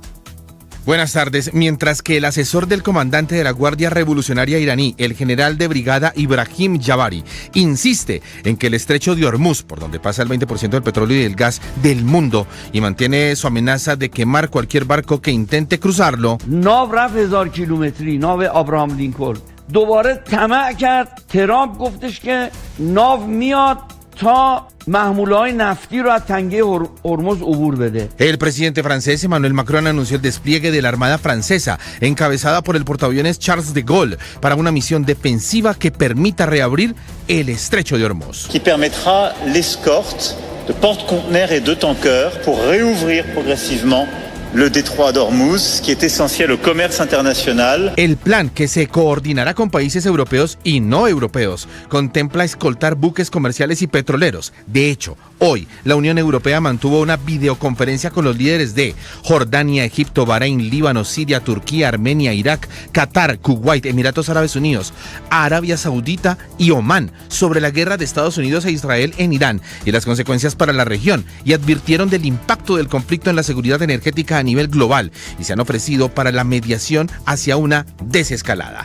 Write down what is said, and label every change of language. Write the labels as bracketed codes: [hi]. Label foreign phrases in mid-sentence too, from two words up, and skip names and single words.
[es] Buenas tardes. Mientras que el asesor del comandante de la Guardia Revolucionaria iraní, el general de brigada Ibrahim Javari, insiste en que el estrecho de Hormuz, por donde pasa el 20% del petróleo y del gas del mundo, y mantiene su amenaza de quemar cualquier barco que intente cruzarlo. [fa] ناو رفت 1000 کیلومتری ناو آبراهام لینکلن دوباره طمع کرد ترامپ گفتش که ناو میاد تا محموله‌های نفتی رو از تنگه هرمز عبور بده. [es] El presidente francés Emmanuel Macron anunció el despliegue de la Armada Francesa, encabezada por el portaaviones Charles de Gaulle, para una misión defensiva que permita reabrir el estrecho de Hormuz. [fr] Qui permettra l'escorte de porte-conteneurs et de tankers pour réouvrir progressivement le détroit d'Hormuz, qui est essentiel au commerce international. [es] El plan, que se coordinará con países europeos y no europeos, contempla escoltar buques comerciales y petroleros. De hecho, hoy la Unión Europea mantuvo una videoconferencia con los líderes de Jordania, Egipto, Bahrein, Líbano, Siria, Turquía, Armenia, Irak, Qatar, Kuwait, Emiratos Árabes Unidos, Arabia Saudita y Omán sobre la guerra de Estados Unidos e Israel en Irán y las consecuencias para la región, y advirtieron del impacto del conflicto en la seguridad energética a nivel global, y se han ofrecido para la mediación hacia una desescalada.